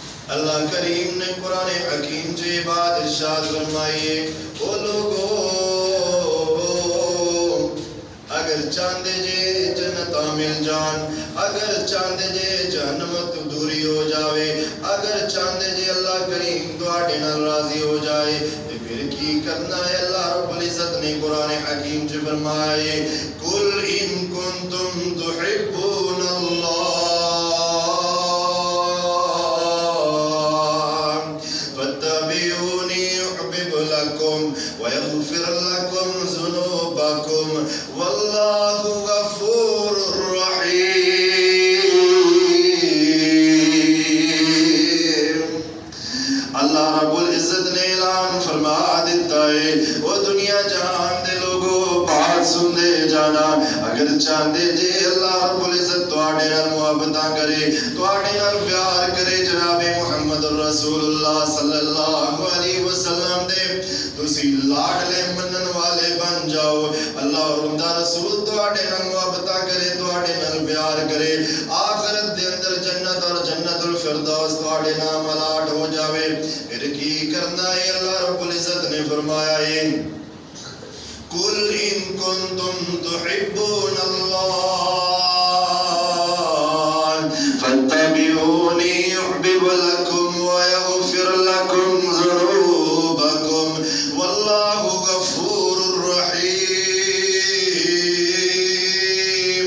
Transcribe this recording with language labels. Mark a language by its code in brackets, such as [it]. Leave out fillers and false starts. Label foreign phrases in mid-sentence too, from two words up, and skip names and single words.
[pa] اللہ کریم نے قرآن حکیم سے بات ارشاد فرمائیے او لوگو اگر چاندے جے جنت مل جان، اگر چاندے جے جہنم تو دوری ہو جاوے، اگر چاندے جے اللہ کریم تواڈے نال راضی ہو جائے تے پھر کی کرنا ہے؟ اللہ رب العزت نے قرآن حکیم سے فرمائے [ar] قل ان کنتم تحبون اللہ فاتبعونی یحبب لکم ویغفر لکم ذنوبکم واللہ غفور رحیم۔ [pa] اللہ رب العزت نے اعلان فرما دیتا ہے وہ دنیا جہان دے لوگوں بات سن دے جانا، اگر چاہتے جے اللہ رب العزت تواڈے نال محبتاں کرے، تواڈے نال پیار کرے، جناب محمد رسول اللہ [ar] صلی اللہ علیہ وسلم [pa] دے تسی لاڈلے منن والے بن جاؤ، اللہ اور ان دا رسول تواڈے نال محبتاں کرے، تواڈے نال پیار کرے، آخرت دے اندر جنت اور جنت الفردوس تواڈے نام الاٹ ہو جاوے، پھر کی کرنا ہے؟ اللہ رب العزت نے فرمایا ہے [ar] قل ان کنتم تحبون اللہ فاتبعونی یحبب لکم ویغفر لکم ذنوبکم واللہ غفور رحیم۔